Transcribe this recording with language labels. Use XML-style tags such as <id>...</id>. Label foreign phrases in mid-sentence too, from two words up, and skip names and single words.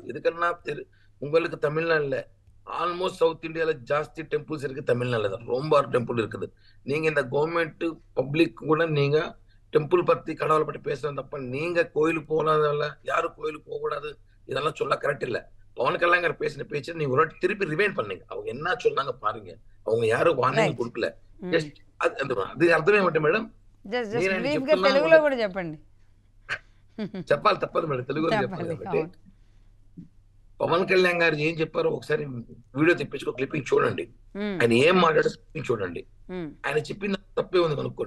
<ta>இதுக்குன்னா உங்களுக்கு தமிழ்நாடுல ஆல்மோஸ்ட் சவுத் இந்தியால ஜாஸ்தி டெம்பிள்ஸ் இருக்கு, தமிழ்நாடுல தான் ரொம்ப டெம்பிள் இருக்குது. நீங்க இந்த</ta> <en>government public</en> <ta>கூட நீங்க டெம்பிள் பத்தி கடவுளை பற்றி பேசுறது தப்ப, நீங்க கோயிலுக்கு போகாதல்ல, யாரும் கோயிலுக்கு போக கூடாது, இதெல்லாம் சொல்ல கரெக்ட் இல்ல. பவன் கல்யாண் கார் பேசின பேச்சு நீங்க ஒரு திருப்பி ரிவைண்ட் பண்ணுங்க, அவங்க என்ன சொன்னாங்க பாருங்க, அவங்க யாரும் வார்னிங் கொடுக்கல.</ta> <te>అది అర్థమేమంటే మేడం, తెలుగులో కూడా చెప్పండి. చెప్పాలి, తప్పదు మేడం, తెలుగులో చెప్పాలి కాబట్టి. పవన్ కళ్యాణ్ గారు ఏం చెప్పారో ఒకసారి వీడియో తెప్పించుకో, క్లిప్పింగ్ చూడండి, ఆయన ఏం మాట్లాడారో క్లిప్పింగ్ చూడండి. ఆయన చెప్పిన తప్పే ఉంది కనుక్కోండి.</te>